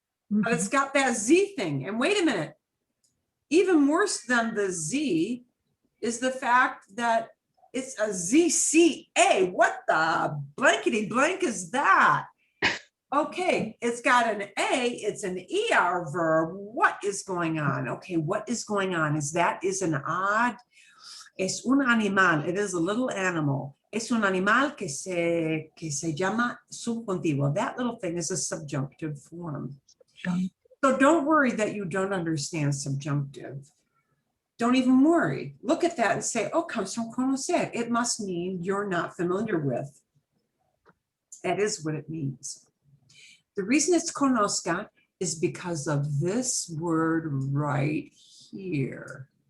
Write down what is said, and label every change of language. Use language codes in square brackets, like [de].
[en] But it's got that Z thing. And wait a minute, even worse than the Z is the fact that it's a ZCA. What the blankety blank is that? Okay, it's got an A, it's an ER verb. What is going on? Okay, what is going on is that is an odd, [es] es un animal, [en] it is a little animal. [es] Es un animal que se llama subjuntivo. [en] That little thing is a subjunctive form. So don't worry that you don't understand subjunctive. Don't even worry. Look at that and say, oh, comes from conocer. It must mean you're not familiar with. That is what it means. The reason it's conozca is because of this word right here.